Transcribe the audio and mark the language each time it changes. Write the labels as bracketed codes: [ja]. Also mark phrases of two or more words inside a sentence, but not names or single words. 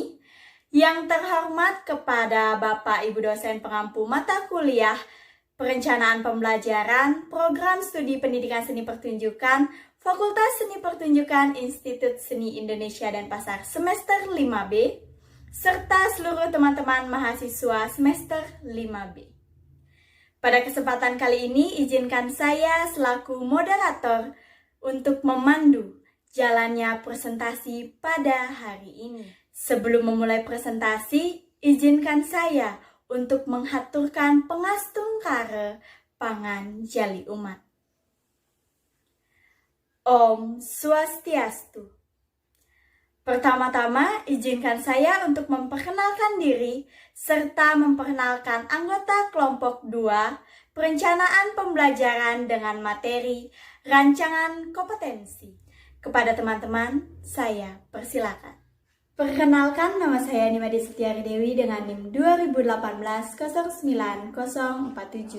[id] Yang terhormat kepada Bapak Ibu dosen pengampu mata kuliah Perencanaan Pembelajaran, Program Studi Pendidikan Seni Pertunjukan, Fakultas Seni Pertunjukan Institut Seni Indonesia dan Pasar semester 5B, serta seluruh teman-teman mahasiswa semester 5B. Pada kesempatan kali ini, izinkan saya selaku moderator untuk memandu jalannya presentasi pada hari ini. Sebelum memulai presentasi, izinkan saya untuk menghaturkan [ban] pengastung kare pangan jali umat. Om Swastiastu. [id] Pertama-tama, izinkan saya untuk memperkenalkan diri serta memperkenalkan anggota kelompok 2 Perencanaan Pembelajaran dengan materi Rancangan Kompetensi. Kepada teman-teman, saya persilakan. Perkenalkan, nama saya Nimadi Setiari Dewi dengan NIM 2018-09047.